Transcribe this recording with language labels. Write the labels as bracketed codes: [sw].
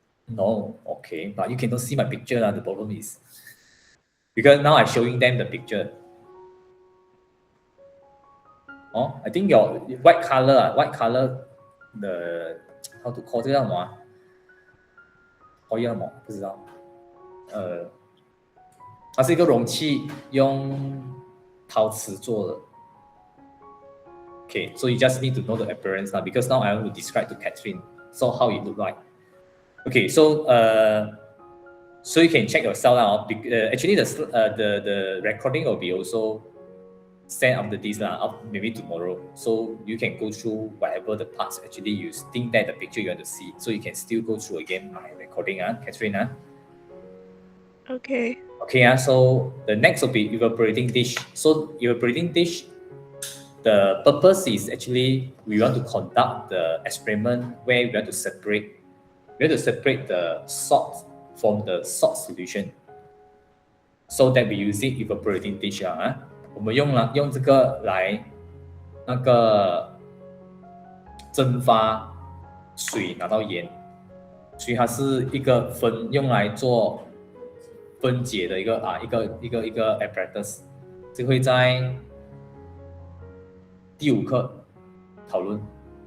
[en] No, okay, but you cannot see my picture. The problem is because now I'm showing them the picture. Oh, I think your white color, the how to call [zh] 这个叫什么啊？叫什么？不知道。它是一个容器，用陶瓷做的。 [en] Okay, so you just need to know the appearance now because now I want to describe to Catherine so how it look like. Okay, so so you can check yourself now. Actually, the recording will be also sent after this maybe tomorrow. So you can go through whatever the parts actually you think that the picture you want to see. So you can still go through again my recording, Catherine. Okay. Okay, so the next will be evaporating dish. So evaporating dish, the purpose is actually we want to conduct the experiment where we want to separate the salt from the salt solution. So that we using evaporating dish [zh] 我们用这个来那个蒸发水拿到盐，所以它是一个用来做分解的一个apparatus，这会在第5课讨论。